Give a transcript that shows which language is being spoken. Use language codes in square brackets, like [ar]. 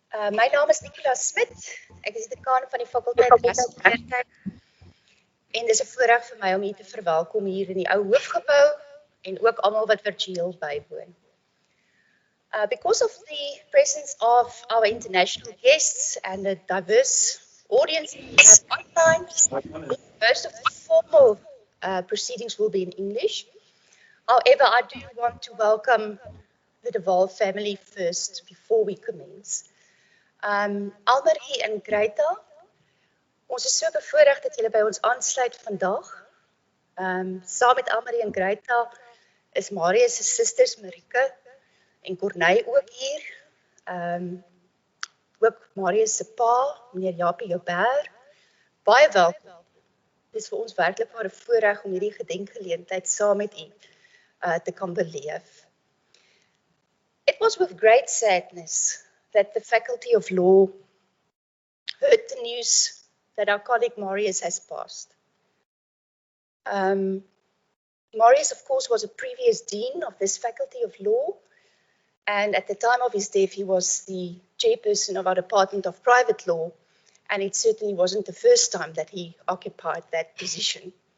[af] My naam is Nicola Smit, ek is die dekaan van die Fakulteit Regsgeleerheid en dis 'n voorreg vir my om u te verwelkom hier in die Ou Hoof Gebou en ook almal wat virtueel bywoon. [en] Because of the presence of our international guests and the diverse audience we have online, most of the formal proceedings will be in English. However, I do want to welcome the De Waal family first before we commence. [af] Almarie en Greta, ons is so bevoorreg dat julle by ons aansluit vandag. Saam met Almarie en Greta is Marius se susters Marike en Corneille ook hier. Ook Marius se pa, meneer Japie Joubert. Baie welkom. Dit is vir ons werklik maar 'n voorreg om hierdie gedenkgeleentheid saam met u te kan beleef. [en] It was with great sadness that the Faculty of Law heard the news that our colleague Marius has passed. Marius, of course, was a previous dean of this Faculty of Law, and at the time of his death, he was the chairperson of our Department of Private Law, and it certainly wasn't the first time that he occupied that position.